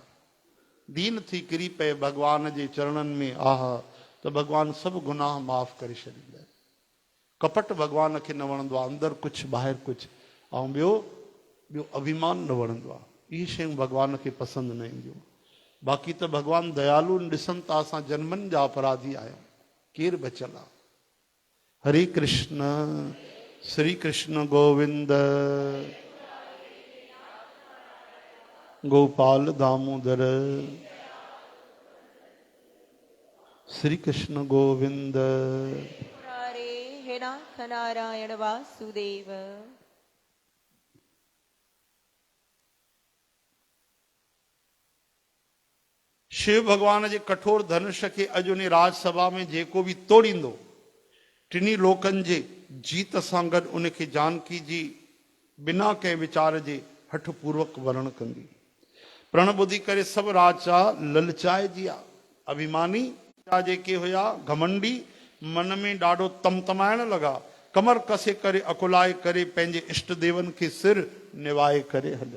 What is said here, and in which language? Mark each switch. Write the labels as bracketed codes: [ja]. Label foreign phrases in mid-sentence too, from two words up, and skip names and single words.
[sd] दीन थी किरी पए भगवान जे चरणनि में, आह, त भगवान सभु गुनाह माफ़ करे छॾींदा आहिनि। कपट भगवान खे न वणंदो आहे, अंदरि कुझु ॿाहिरि कुझु। ऐं ॿियो अभिमान न वणंदो आहे। इहे शयूं भगवान खे पसंदि न ईंदियूं। बाक़ी त भगवान दयालु ॾिसनि था, असां जन्मनि जा अपराधी आहियूं, केरु बचियल आहे? हरे कृष्ण, श्री कृष्ण गोविंद, गोपाल दामोदर, श्री कृष्ण गोविंद। हरे हे नाथ नारायण वासुदेव। शिव भगवान जे कठोर धनुष खे अॼु उन राजसभा में जेको बि तोड़ींदो, टिनी लोकनि जे जीत सां गॾु उनखे जानकी जी बिना कंहिं विचार जे हठ पूर्वक वरण कंदी। प्रण ॿुधी करे सभु राजा ललचाइजी विया। अभिमानी जेके हुया, घमंडी, मन में ॾाढो तमतमाइण लॻा, कमर कसे करे अकुलाए करे पंहिंजे इष्ट देवनि खे सिर निवाए करे हलिया।